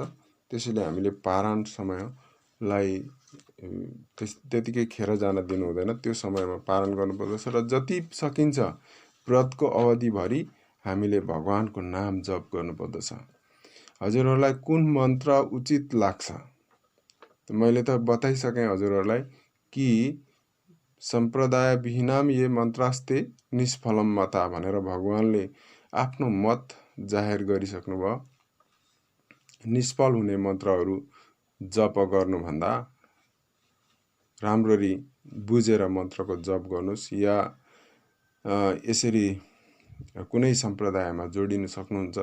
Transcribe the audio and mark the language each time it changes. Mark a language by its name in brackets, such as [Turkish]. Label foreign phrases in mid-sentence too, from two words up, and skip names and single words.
[Nepali] त्यसैले हामीले पारायण समयलाई त्यतिकै खेर जान दिनु हुँदैन, त्यो समयमा पारायण गर्नुपर्दछ र जति सकिन्छ व्रतको अवधिभरि हामीले भगवानको नाम जप गर्नुपर्दछ। हजुरहरूलाई कुन मन्त्र उचित लाग्छ मैले त बताइसकेँ हजुरहरूलाई कि [Sanskrit] सम्प्रदाय विहीनाम ये मन्त्रास्ते निष्फलम मता [Nepali] भनेर भगवानले आफ्नो मत जाहेर गरिसक्नुभयो। निष्फल हुने मन्त्रहरू जप गर्नुभन्दा राम्ररी बुझेर मन्त्रको जप गर्नुहोस्, या यसरी कुनै सम्प्रदायमा जोडिन सक्नुहुन्छ।